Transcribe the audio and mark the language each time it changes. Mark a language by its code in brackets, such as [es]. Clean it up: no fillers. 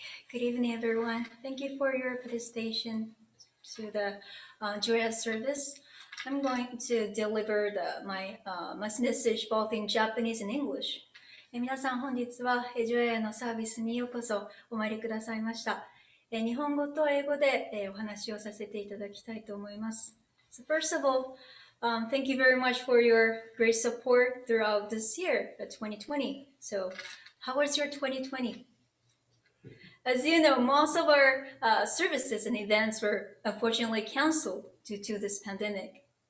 [en] Good evening, everyone. Thank you for your participation to the Joya service. I'm going to deliver my message both in Japanese and English. [ja] 皆さん、本日はジョヤのサービスにようこそお参りくださいました。日本語と英語でお話をさせていただきたいと思います。 [en] So first of all, thank you very much for your great support throughout this year, 2020. So, how was your 2020? As you know, most of our services and events were unfortunately canceled due to this pandemic.